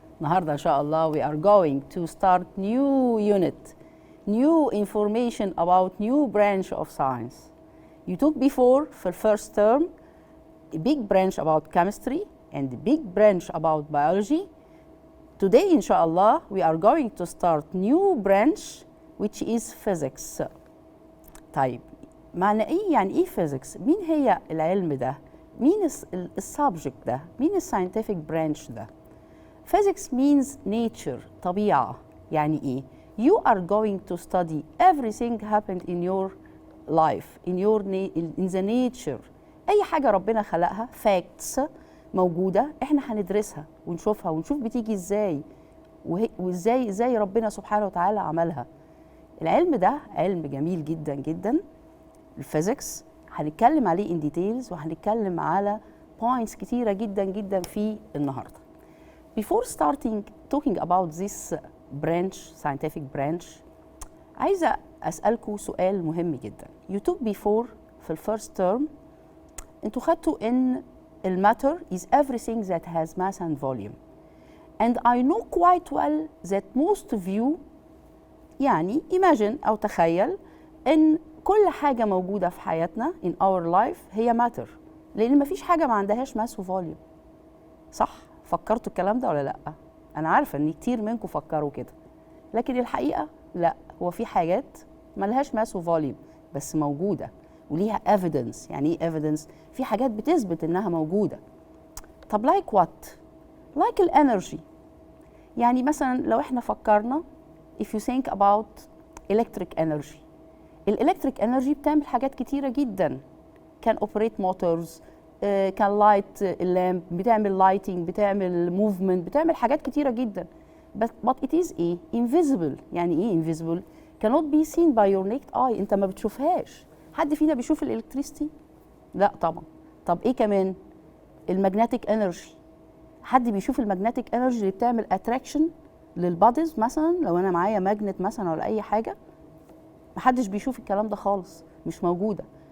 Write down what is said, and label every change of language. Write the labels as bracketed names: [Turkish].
[Arabic] النهاردة إن شاء الله [English] we are going to start new unit, new information about new branch of science. You took before for first term a big branch about chemistry and a big branch about biology. Today inshallah we are going to start new branch which is physics. [Arabic] طيب معنى ايه يعني ايه physics؟ مين هي العلم ده؟ مين السبجكت ده؟ مين الساينتفك برانش ده؟ [English] Physics means nature [Arabic] طبيعة. يعني ايه؟ [English] You are going to study everything happened in your life, in the nature. [Arabic] أي حاجة ربنا خلقها facts موجودة احنا هندرسها ونشوفها ونشوف بتيجي ازاي وازاي ربنا سبحانه وتعالى عملها. العلم ده علم جميل جدا جدا الفيزيكس، هنتكلم عليه [English] in details [Arabic] وهنتكلم على points كتيرة جدا جدا في النهاردة. [English] Before starting talking about this branch, scientific branch, [Arabic] عايزة أسألكوا سؤال مهم جدا. [English] You took before [Arabic] في الفيرست term انتوا خدتوا ان [English] matter is everything that has mass and volume. And I know quite well that most of you [Arabic] يعني imagine أو تخيل إن كل حاجة موجودة في حياتنا [English] in our life [Arabic] هي matter، لأن مفيش حاجة ما عندهاش mass و volume. صح؟ فكرتوا الكلام ده ولا لأ؟ أنا عارفة إن كتير منكم فكروا كده، لكن الحقيقة لأ، هو في حاجات ملهاش mass و volume بس موجودة وليها evidence. يعني إيه evidence؟ في حاجات بتثبت إنها موجودة. طب [English] like what؟ [Arabic] like الانرجي. يعني مثلا لو إحنا فكرنا [English] if you think about electric energy، [Arabic] الالكتريك انرجي بتعمل حاجات كتيره جدا. كان اوبريت موتورز، كان لايت اللامب، بتعمل لايتنج، بتعمل موفمنت، بتعمل حاجات كتيره جدا. [English] but it is ايه invisible. [Arabic] يعني ايه [English] invisible؟ cannot be seen by your naked eye. [Arabic] انت ما بتشوفهاش. حد فينا بيشوف الالكتريستي؟ لا طبعا. طب ايه كمان؟ المagnetic انرجي. حد بيشوف المagnetic انرجي اللي بتعمل اتراكشن للباديز؟ مثلا لو انا معايا ماجنت مثلا ولا اي حاجه، محدش بيشوف الكلام ده خالص، مش موجوده.